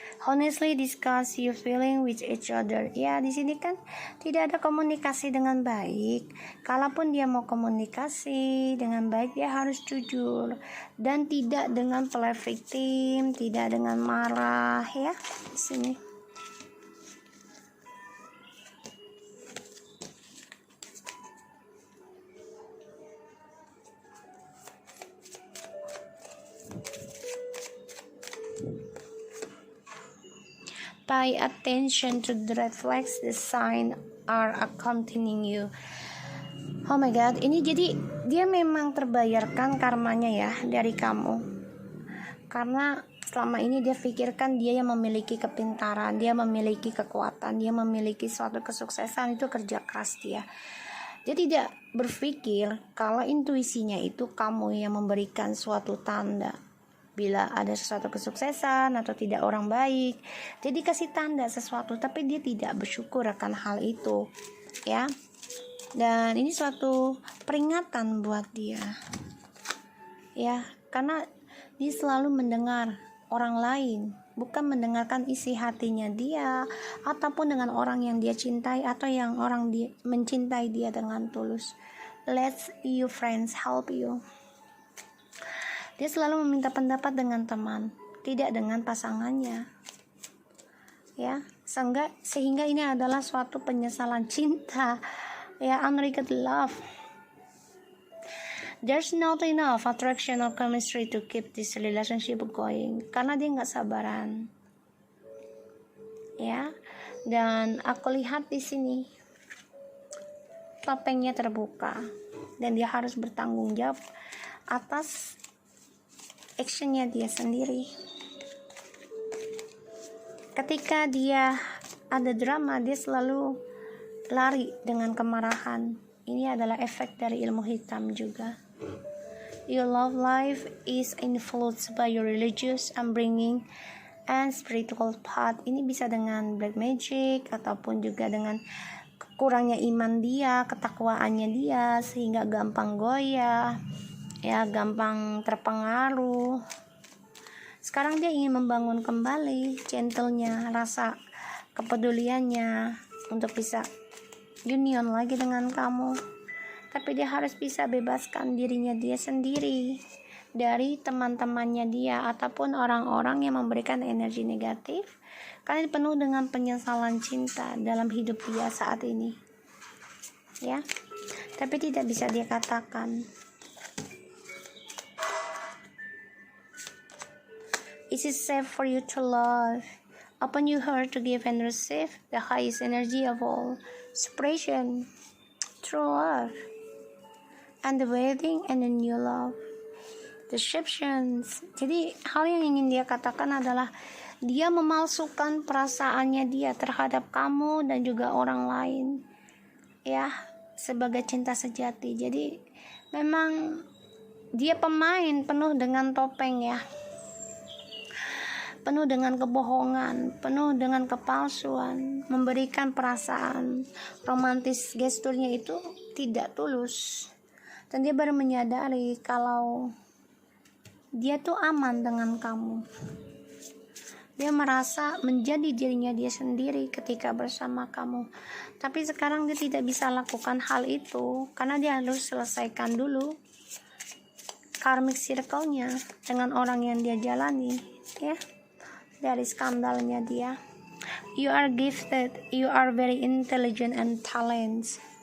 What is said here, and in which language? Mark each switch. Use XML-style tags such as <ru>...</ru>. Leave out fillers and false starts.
<en>Honestly discuss your feeling with each other.</en> <id>Ya, di sini kan tidak ada komunikasi dengan baik. Kalaupun dia mau komunikasi dengan baik, dia harus jujur dan tidak dengan play victim, tidak dengan marah ya. Di sini.</id> <en>Pay attention to the reflex the sign are accompanying you. Oh my god,</en> <id>ini jadi dia memang terbayarkan karmanya ya dari kamu. Karena selama ini dia pikirkan dia yang memiliki kepintaran, dia memiliki kekuatan, dia memiliki suatu kesuksesan, itu kerja keras dia. Dia tidak berpikir kalau intuisinya itu kamu yang memberikan suatu tanda. Bila ada sesuatu kesuksesan atau tidak orang baik, dia dikasih tanda sesuatu, tapi dia tidak bersyukur akan hal itu ya. Dan ini suatu peringatan buat dia ya, karena dia selalu mendengar orang lain, bukan mendengarkan isi hatinya dia ataupun dengan orang yang dia cintai atau yang orang dia mencintai dia dengan tulus.</id> <en>Let your friends help you.</en> <id>Dia selalu meminta pendapat dengan teman, tidak dengan pasangannya ya, sehingga ini adalah suatu penyesalan cinta ya,</id> <en>unrequited love. There's not enough attraction or chemistry to keep this relationship going,</en> <id>karena dia nggak sabaran ya. Dan aku lihat di sini topengnya terbuka dan dia harus bertanggung jawab atas actionnya dia sendiri. Ketika dia ada drama, dia selalu lari dengan kemarahan. Ini adalah efek dari ilmu hitam juga.</id> <en>Your love life is influenced by your religious upbringing and spiritual path.</en> <id>Ini bisa dengan black magic ataupun juga dengan kurangnya iman dia, ketakwaannya dia, sehingga gampang goyah ya, gampang terpengaruh. Sekarang dia ingin membangun kembali gentlenya, rasa kepeduliannya untuk bisa union lagi dengan kamu. Tapi dia harus bisa bebaskan dirinya dia sendiri dari teman-temannya dia ataupun orang-orang yang memberikan energi negatif, karena penuh dengan penyesalan cinta dalam hidup dia saat ini ya. Tapi tidak bisa dia katakan.</id> <en>It is safe for you to love. Open your heart to give and receive the highest energy of all, separation, true love, and the wedding and a new love. deceptions.</en> <id>Jadi hal yang ingin dia katakan adalah dia memalsukan perasaannya dia terhadap kamu dan juga orang lain, ya, sebagai cinta sejati. Jadi memang dia pemain penuh dengan topeng, ya, penuh dengan kebohongan, penuh dengan kepalsuan, memberikan perasaan romantis. Gesturnya itu tidak tulus, dan dia baru menyadari kalau dia tuh aman dengan kamu. Dia merasa menjadi dirinya dia sendiri ketika bersama kamu. Tapi sekarang dia tidak bisa lakukan hal itu karena dia harus selesaikan dulu karmic circle-nya dengan orang yang dia jalani, ya. Dari skandalnya dia.</id> <en>You are gifted, you are very intelligent and talents.</en>